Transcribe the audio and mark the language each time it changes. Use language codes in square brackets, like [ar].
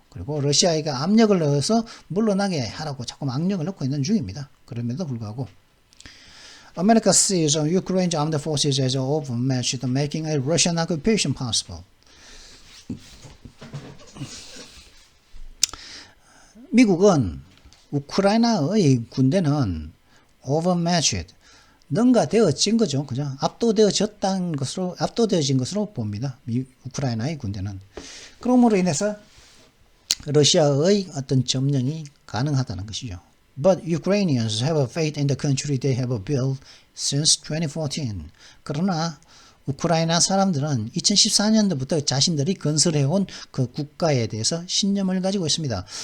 [ko] 그리고 러시아가 압력을 넣어서 물러나게 하라고 자꾸 압력을 넣고 있는 중입니다. 그럼에도 불구하고 [en] America sees Ukraine's armed forces as overmatched, making a Russian occupation possible. [ko] 미국은 우크라이나의 군대는 overmatched, 능가되어진 거죠. 그죠? 압도되어진 것으로 봅니다. 우크라이나의 군대는. 그러므로 인해서 러시아의 어떤 점령이 가능하다는 것이죠. [en] But Ukrainians have a faith in the country they have built since 2014. [ko] 그러나 우크라이나 사람들은 2014년도부터 자신들이 건설해온 그 국가에 대해서 신념을 가지고 있습니다.